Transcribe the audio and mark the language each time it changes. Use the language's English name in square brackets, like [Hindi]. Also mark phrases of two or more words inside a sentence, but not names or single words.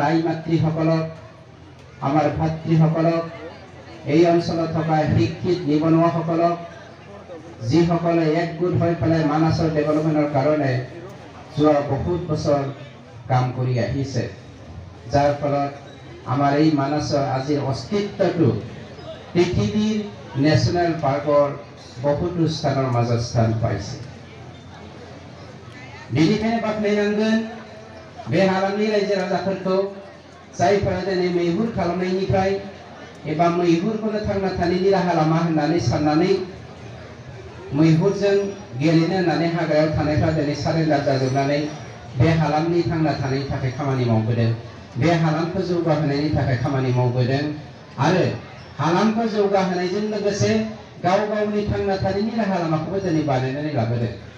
[Assamese] আই মাতৃসকলক, আমাৰ ভাতৃসকলক, এই অঞ্চলত থকা শিক্ষিত নিবনুৱাসকলক, যিসকলে একগোট হৈ পেলাই মানাসৰ ডেভেলপমেণ্টৰ কাৰণে যোৱা বহুত বছৰ কাম কৰি আহিছে, যাৰ ফলত আমাৰ এই মানাসৰ আজিৰ অস্তিত্বটো পৃথিৱীৰ [English] national park [Bodo] बहुतो स्थानाव [Assamese] মাজত স্থান পাইছে। [Bodo] बेनिखायनो बाख्नायनांगोन बे हालामनि रायजो राजाफोरखौ, जायफोरा दिनै मैहुर खालामनायनिफ्राय एबा मैहुरखौनो थांना थानायनि राहा लामा होननानै साननानै मैहुरजों गेलेनो होननानै हाग्रायाव थानायफ्रा दिनै सारेन्डार जाजोबनानै बे हालामनि थांना थानायनि थाखाय खामानि मावबोदों, बे हालामखौ जौगाहोनायनि थाखाय खामानि मावबोदों आरो हालामखौ जौगाहोनायजों लोगोसे गाव गावनि थांना थानायनि राहा लामाखौबो दिनै बानायनानै लाबोदों।